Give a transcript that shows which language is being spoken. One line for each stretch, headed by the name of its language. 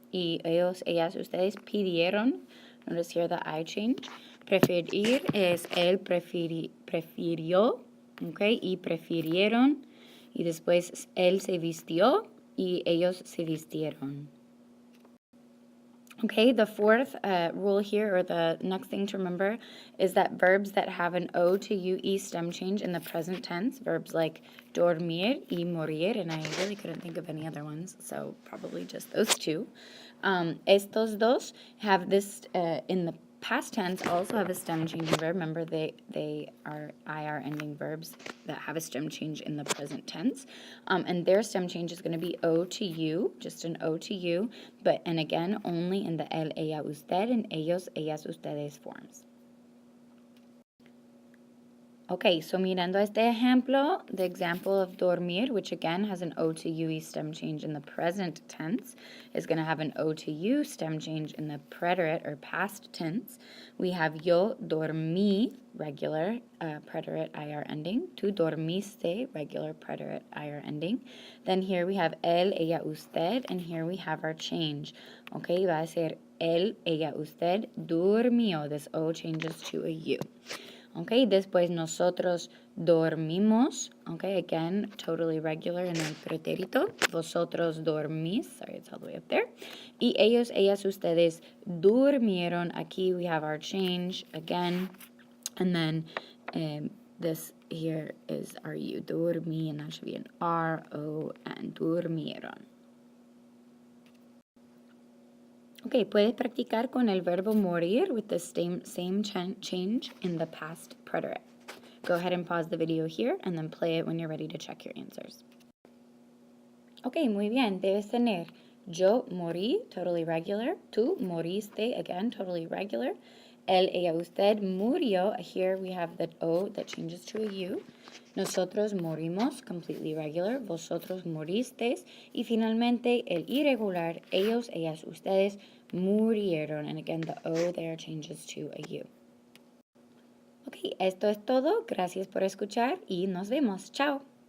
Spanish: Y ellos, ellas, ustedes pidieron.
English: Notice here the I change.
Spanish: Preferir es él prefirió, okay, y prefirieron. Y después él se vistió y ellos se vistieron.
English: Okay, the fourth rule here, or the next thing to remember, is that verbs that have an O to UE stem change in the present tense, verbs like dormir y morir, and I really couldn't think of any other ones, so probably just those two.
Spanish: Estos dos
English: have this in the past tense also have a stem changing verb. Remember, they are IR ending verbs that have a stem change in the present tense. And their stem change is going to be O to U, just an O to U, and again, only in the él, ella, usted, and ellos, ellas, ustedes forms. Okay, so
Spanish: mirando este ejemplo,
English: the example of dormir, which again has an O to UE stem change in the present tense, is going to have an O to U stem change in the preterite or past tense. We have yo dormí, regular preterite IR ending. Tú dormiste, regular preterite IR ending. Then here we have él, ella, usted, and here we have our change.
Spanish: Okay, va a ser él, ella, usted, durmió.
English: This O changes to a U. Okay,
Spanish: después nosotros dormimos.
English: Okay, again, totally regular in el pretérito.
Spanish: Vosotros dormís.
English: Sorry, it's all the way up there.
Spanish: Y ellos, ellas, ustedes durmieron.
English: Aquí we have our change again. And then this here is our U. Dormí, and that should be an R-O-N. Durmieron. Ok,
Spanish: puedes practicar con el verbo morir
English: with the same change in the past preterite. Go ahead and pause the video here and then play it when you're ready to check your answers.
Spanish: Ok, muy bien. Debes tener yo morí,
English: totally regular.
Spanish: Tú moriste,
English: again, totally regular.
Spanish: Él, ella, usted murió.
English: Here we have the O that changes to a U.
Spanish: Nosotros morimos,
English: completely regular.
Spanish: Vosotros moristeis. Y finalmente el irregular, ellos, ellas, ustedes murieron.
English: And again, the O there changes to a U.
Spanish: Ok, esto es todo. Gracias por escuchar y nos vemos. Chao.